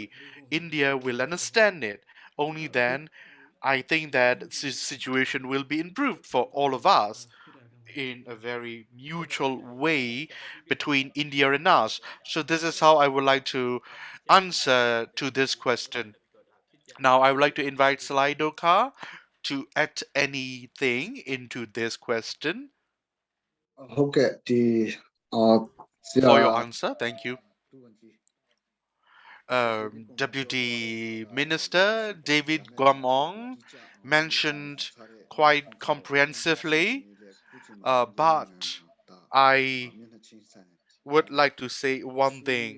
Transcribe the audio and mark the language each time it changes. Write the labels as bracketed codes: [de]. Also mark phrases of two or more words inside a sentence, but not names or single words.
[en] India will understand it. Only then I think that this situation will be improved for all of us in a very mutual way between India and us. So this is how I would like to answer to this question. Now I would like to invite Salai Dokhar to add anything into this question [my] ဟုတ်ကဲ့ဒီဆရာ [en] for your answer. Thank you. Deputy Minister David Awng mentioned quite comprehensively, but I would like to say one thing.